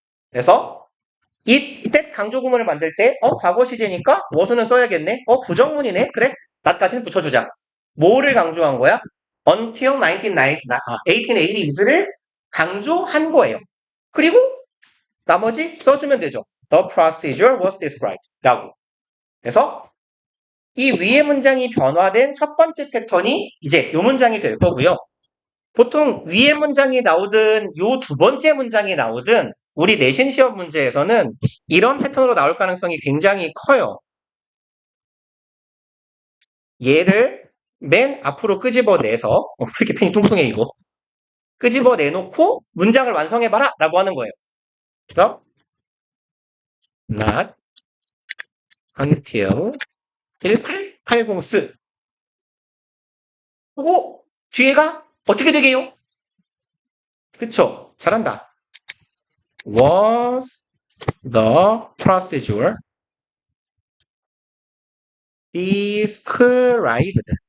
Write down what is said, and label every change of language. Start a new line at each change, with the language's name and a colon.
Korean: 그래서 이때 강조 구문을 만들 때 과거 시제니까 was는 써야겠네. 부정문이네. 그래. not까지는 붙여주자. 뭐를 강조한 거야?
English: until 1880s
Korean: 를 강조한 거예요. 그리고 나머지 써주면 되죠.
English: The procedure was described
Korean: 라고. 그래서 이 위의 문장이 변화된 첫 번째 패턴이 이제 이 문장이 될 거고요. 보통 위의 문장이 나오든 요 두 번째 문장이 나오든 우리 내신 시험 문제에서는 이런 패턴으로 나올 가능성이 굉장히 커요. 얘를 맨 앞으로 끄집어내서 왜 이렇게 펜이 뚱뚱해 이거. 끄집어내놓고 문장을 완성해봐라 라고 하는 거예요. 그래서
English: not until 1880s
Korean: 그리고 뒤에가 어떻게 되게요? 그쵸? 잘한다.
English: Was the procedure described?